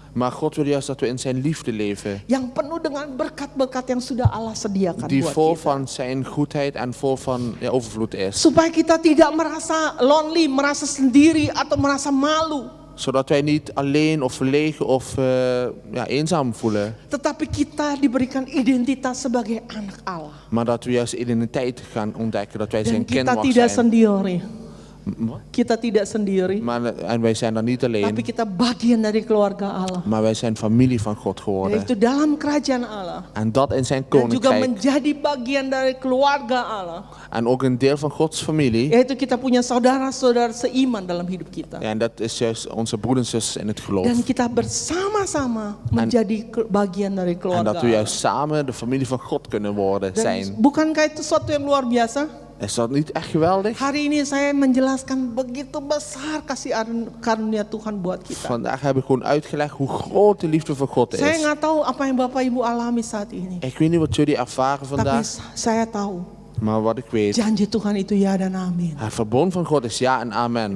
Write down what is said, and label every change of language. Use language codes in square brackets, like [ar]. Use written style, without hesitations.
[nl] Maar God wil juist dat we in zijn liefde leven. [id] Yang penuh dengan berkat-berkat yang sudah Allah sediakan [nl] Die [id] buat [nl] vol [id] kita. [nl] van zijn goedheid en vol van overvloed is. [id] Supaya kita tidak merasa lonely, merasa sendiri atau merasa malu. [nl] Zodat wij niet alleen of verlegen of eenzaam voelen. [id] Tetapi kita diberikan identitas sebagai anak Allah. [nl] Maar dat we juist identiteit gaan ontdekken. Dat wij [id] Dan [nl] zijn kind [id] kita [nl] mag [id] tidak [nl] zijn. [id] sendiri. [nl] Wat? [id] Kita tidak sendiri. [nl] En wij zijn dan niet [id] Tapi [nl] alleen. [id] kita bagian dari keluarga Allah. [nl] Maar wij zijn familie van God geworden. [id] Yaitu dalam kerajaan Allah. [nl] En dat in zijn [id] Dan juga [nl] koninkrijk. [id] menjadi bagian dari keluarga Allah. [nl] En ook een deel van Gods familie. [id] Yaitu kita punya saudara-saudara seiman dalam hidup kita. [nl] Ja, en dat is juist onze broeders en zussen in het geloof. [id] Dan kita bersama-sama menjadi bagian dari [nl] En [id] keluarga [nl] dat we [id] Allah. [nl] juist samen de familie van God kunnen worden, [id] Dan [nl] zijn. [id] bukankah itu sesuatu yang luar biasa? [nl] Is dat niet echt geweldig? [id] Hari ini saya menjelaskan begitu besar kasih karunia Tuhan buat kita. [nl] Vandaag heb ik gewoon uitgelegd hoe groot de liefde van God [id] Saya [nl] is. [id] nggak tahu apa yang Bapak Ibu alami saat ini. [nl] Ik weet niet wat jullie ervaren [id] Tapi [nl] vandaag, [id] saya tahu [nl] maar wat ik weet. [id] janji Tuhan itu ya dan amin. [nl] Het verbond van God is ja en amen.